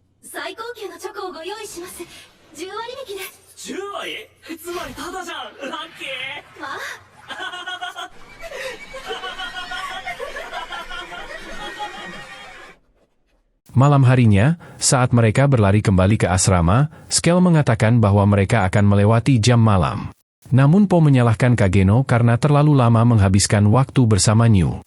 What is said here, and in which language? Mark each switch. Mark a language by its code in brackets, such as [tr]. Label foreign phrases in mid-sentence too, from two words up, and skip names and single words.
[ja] 最高級のチョコをご用意します。10割引きです。 10割？つまりタダじゃん。ラッキー。あ [id] Malam harinya, saat mereka berlari kembali ke asrama, Skell mengatakan bahwa mereka akan melewati jam malam. Namun Po menyalahkan Kageno karena terlalu lama menghabiskan waktu bersama New.